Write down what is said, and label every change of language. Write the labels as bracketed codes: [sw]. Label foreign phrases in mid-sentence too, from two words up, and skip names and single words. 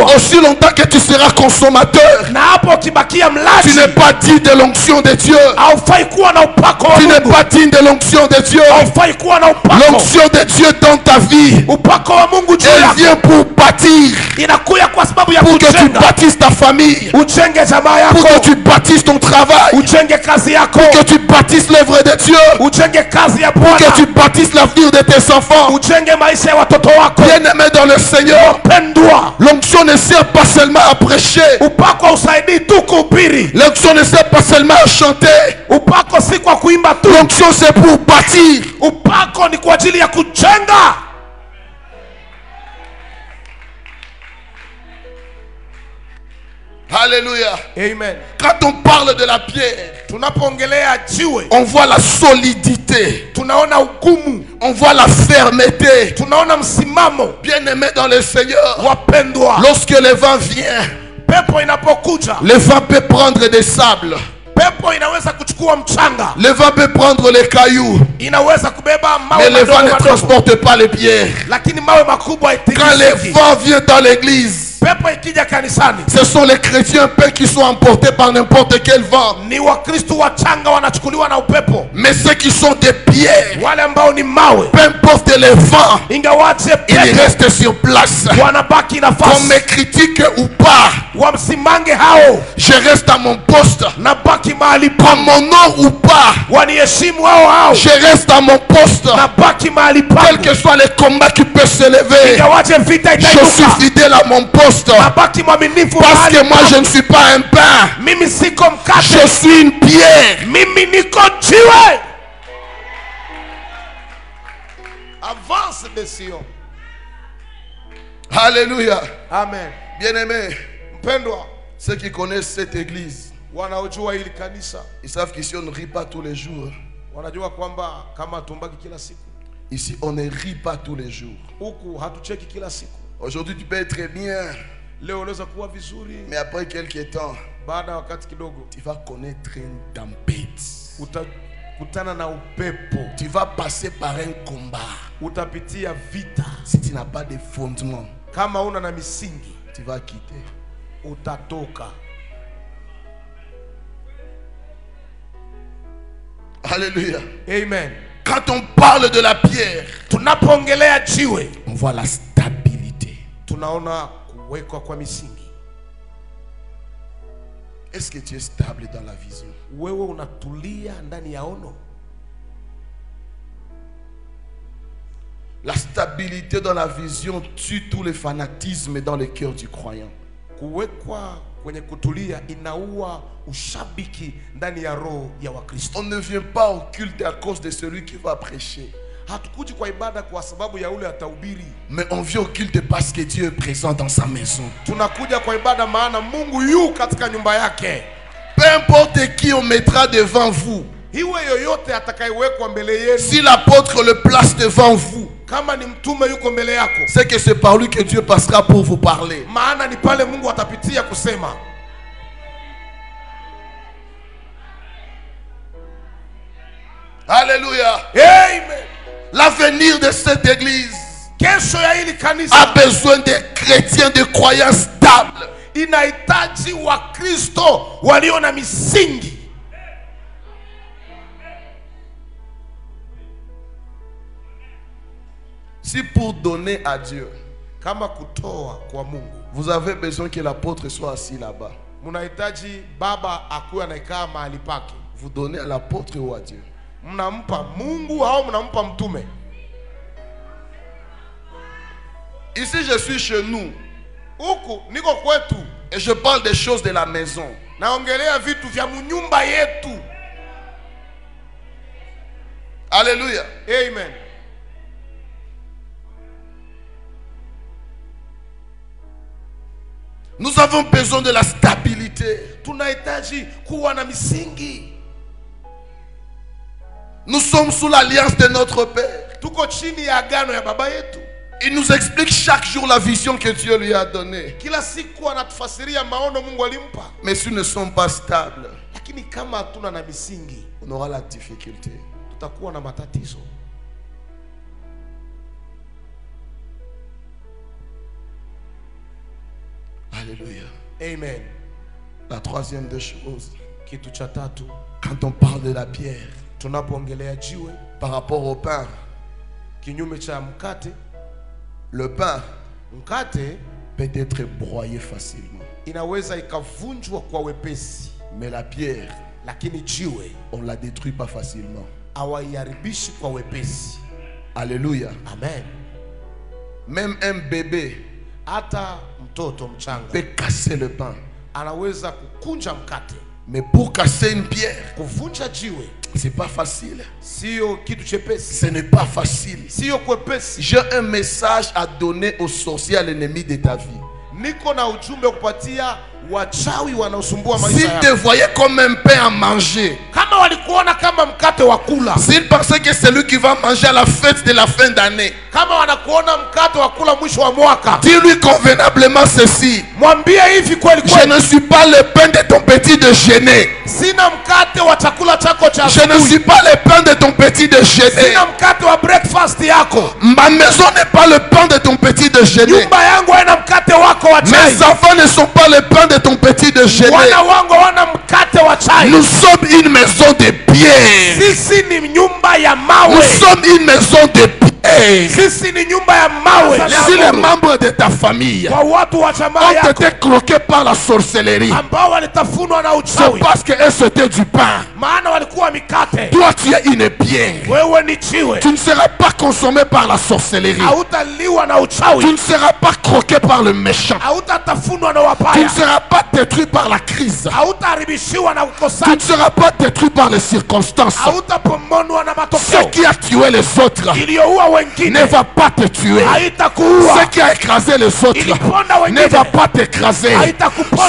[fr] aussi longtemps que tu seras consommateur, [sw] na hapo ukibakia [fr] tu [sw] mlaji [fr] n'es pas digne de l'onction de Dieu. [sw] haufai kuwa na upako wa [fr] Tu n'es [sw] Mungu, [fr] pas digne de l'onction de Dieu. [sw] haufai kuwa na upako. [fr] L'onction de Dieu dans ta vie, [sw] Upako wa Mungu juu [fr] elle [sw] yako [fr] vient pour bâtir, [sw] inakuya kwa sababu ya [fr] pour que tu [sw] kujenga, [fr] bâtisses ta famille, [sw] ujenge jamaa [fr] pour que [sw] yako, [fr] tu bâtisses ton travail, [sw] ujenge kazi yako, [fr] que tu bâtisses l'œuvre de Dieu, [sw] ujenge kazi ya [fr] que [sw] Bwana, [fr] tu bâtisses l'avenir de tes enfants. [sw] ujenge maisha ya watoto wako. [fr] Bien-aimé dans le Seigneur, [sw] Pendwa, [fr] l'onction ne sert pas seulement à prêcher, [sw] upako hausaidii tu kuhubiri, [fr] l'onction ne sert pas seulement à chanter, [sw] upako si kwa kuimba tu, [fr] l'onction c'est pour bâtir. [sw] upako ni kwa ajili ya kujenga. [fr] Alléluia. Amen. Quand on parle de la pierre, [sw] Tunapoongelea jiwe, [fr] on voit la solidité, [sw] tunaona ugumu, [fr] on voit la fermeté. [sw] tunaona msimamo. [fr] Bien-aimé dans le Seigneur, [sw] Wapendwa, [fr] lorsque le vent vient, [sw] pepo inapokuja, [fr] le vent peut prendre des sables, [sw] pepo inaweza kuchukua mchanga, [fr] le vent peut prendre les cailloux, [sw] inaweza kubeba [fr] mais [sw] mawe [fr] le vent [sw] madogo [fr] ne [sw] madogo, [fr] transporte pas les pierres. [sw] lakini mawe makubwa [fr] Quand le [sw] haitikisiki. [fr] vent vient dans l'église, [sw] pepo ikija kanisani, [fr] ce sont les chrétiens un peu qui sont emportés par n'importe quel vent. [sw] ni wakristo wachanga wanachukuliwa na upepo. [fr] Mais ceux qui sont des pierres, [sw] Wale ambao ni mawe, [fr] peu importe les vents, [sw] ingawaje [fr] ils [sw] pepo [fr] restent sur place. [sw] wanabaki [fr] Qu'on [sw] nafasi. [fr] me critique ou pas, [sw] Wamsimange hao, [fr] je reste à mon poste. [sw] nabaki mahali [fr] Qu'on [sw] pangu. [fr] m'honore ou pas, [sw] Waniheshimu hao hao, [fr] je reste à mon poste. [sw] nabaki mahali [fr] Quel [sw] pangu. [fr] que soit les combats qui peuvent se lever, [sw] Ingawaje vita [fr] je suis [sw] itainuka, [fr] fidèle à mon poste. [sw] nabaki mwaminifu [fr] Parce [sw] mahali [fr] que moi je [sw] pangu. [fr] ne suis pas un pain, [sw] Mimi siko [fr] je [sw] mkate, [fr] suis une pierre. [sw] mimi niko jiwe. [fr] Avance de Sion. Alléluia. Amen. Bien-aimés, [sw] Mpendwa, [fr] ceux qui connaissent cette église, [sw] wanaojua hili kanisa [fr] ils savent qu'ici on ne rit pas tous les jours. [sw] wanajua kwamba kama tumbaki kila siku, [fr] Ici on ne rit pas tous les jours. [sw] huku hatucheki kila siku. [fr] Aujourd'hui tu peux être bien, [sw] Leo unaweza kuwa vizuri, [fr] mais après quelques temps, [sw] baada ya wakati kidogo [fr] tu vas connaître une tempête. [sw] utakutana na upepo, [fr] Tu vas passer par un combat. [sw] utapitia vita. [fr] Si tu n'as pas de fondement, [sw] Kama una na misingi, [fr] tu vas quitter. [sw] utatoka. [fr] Alléluia. Amen. Quand on parle de la pierre, [sw] Tunapoongelea jiwe, [fr] on voit la stabilité. [sw] tunaona kuwekwa kwa misingi. [fr] Est-ce que tu es stable dans la vision? [sw] Wewe unatulia ndani ya ono. [fr] La stabilité dans la vision tue tous les fanatismes dans le cœur du croyant. [sw] Kuwekwa kwenye kutulia inaua ushabiki ndani ya roho ya Wakristo. [fr] On ne vient pas au culte à cause de celui qui va prêcher, [sw] Hatukuji kwa ibada kwa sababu ya ule atahubiri. [fr] mais on vient au culte parce que Dieu est présent dans sa maison. [sw] Tunakuja kwa ibada maana Mungu yu katika nyumba yake. [fr] Peu importe qui on mettra devant vous, [sw] Iwe yoyote atakayewekwa mbele yenu, [fr] si l'apôtre le place devant vous, [sw] kama ni mtume yuko mbele yako, [fr] c'est que c'est par lui que Dieu passera pour vous parler. [sw] maana ni pale Mungu atapitia kusema. [fr] Alléluia. Amen. L'avenir de cette église [sw] Kesho ya hili [fr] a [sw] kanisa [fr] besoin de chrétiens, de croyants stables. [sw] inahitaji Wakristo walio na misingi. [fr] Si pour donner à Dieu, [sw] Kama kutoa kwa Mungu, [fr] vous avez besoin que l'apôtre soit assis là-bas, [sw] mnahitaji baba akuwe anakaa mahali pake. [fr] vous donnez à l'apôtre ou à Dieu? [sw] Mnampa Mungu au mnampa mtume? [fr] Ici, je suis chez nous [sw] Huku niko kwetu, [fr] et je parle des choses de la maison. [sw] naongelea vitu vya munyumba yetu. [fr] Alléluia. Amen. Nous avons besoin de la stabilité. [sw] Tunahitaji kuwa na misingi. [fr] Nous sommes sous l'alliance de notre Père. [sw] Tuko chini ya agano ya baba yetu. [fr] Il nous explique chaque jour la vision que Dieu lui a donnée. [sw] Kila siku anatufasiria maono Mungu alimpa. [fr] Mais si nous ne sommes pas stables, [sw] Lakini kama hatuna na misingi, [fr] on aura la difficulté. [sw] tutakuwa na matatizo. [fr] Alléluia. Amen. La troisième des choses, [sw] Kitu cha tatu, [fr] quand on parle de la pierre [sw] tunapoongelea jiwe [fr] par rapport au pain, [sw] kinyume cha mkate, [fr] le pain [sw] mkate [fr] peut être broyé facilement. [sw] inaweza ikavunjwa kwa wepesi, [fr] Mais la pierre, [sw] lakini jiwe [fr] on ne la détruit pas facilement. [sw] hawaiharibishi kwa wepesi. [fr] Alléluia. Amen. Même un bébé [sw] Hata mtoto mchanga [fr] peut casser le pain. [sw] anaweza kukunja mkate. [fr] Mais pour casser une pierre, [sw] Kuvunja jiwe [fr] c'est pas facile. [sw] sio kitu chepesi, [fr] Ce n'est pas facile. [sw] sio kwepesi. [fr] J'ai un message à donner aux sorciers, à l'ennemi de ta vie. [sw] Niko na ujumbe kupatia wachawi wanaosumbua [fr] S'ils [sw] maisha [fr] te [sw] yako. [fr] voyaient comme un pain à manger, [sw] Kama walikuona kama mkate wa kula, [fr] s'ils pensaient que c'est lui qui va manger à la fête de la fin d'année, [sw] kama wanakuona mkate wa kula mwisho wa mwaka, [fr] dis-lui convenablement ceci: [sw] mwambie hivi kweli [fr] je [sw] kweli, [fr] ne suis pas le pain de ton petit déjeuner. [sw] sina mkate wa chakula chako cha [fr] Je ne [sw] asubuhi, [fr] suis pas le pain de ton petit déjeuner. [sw] sina mkate wa breakfast yako, [fr] Ma maison n'est pas le pain de ton petit déjeuner. [sw] nyumba yangu haina mkate wako wa chai, [fr] Mes enfants ne sont pas le pain de ton petit déjeuner. [sw] wana wangu wana mkate wa chai. [fr] Nous sommes une maison de pierre. [sw] Sisi ni nyumba ya [fr] Nous [sw] mawe, [fr] sommes une maison de pierre. [sw] sisi ni nyumba ya mawe. [fr] Si les membres de ta famille [sw] Kwa watu wa jamaa [fr] ont [sw] yako [fr] été croqués par la sorcellerie, [sw] ambao walitafunwa na [fr] c'est [sw] uchawi, [fr] parce que c'était du pain. [sw] maana walikuwa mikate, [fr] Toi, tu es une pierre. [sw] wewe ni jiwe, [fr] Tu ne seras pas consommé par la sorcellerie. [sw] hautaliwa na [fr] Tu [sw] uchawi, [fr] ne seras pas croqué par le méchant. [sw] hautatafunwa na [fr] Tu [sw] wabaya, [fr] ne seras pas détruit par la crise. [sw] hautaharibishiwa na [fr] Tu ne [sw] ukosaji, [fr] seras pas détruit par les circonstances. [sw] hautapomonwa na [fr] Ce [sw] matokeo. [fr] qui a tué les autres [sw] Iliyoua wengine [fr] ne va pas te tuer. [sw] haitakuua, [fr] Ce qui a écrasé les autres [sw] iliponda [fr] ne [sw] wengine [fr] va pas t'écraser. [sw] haitakuponda,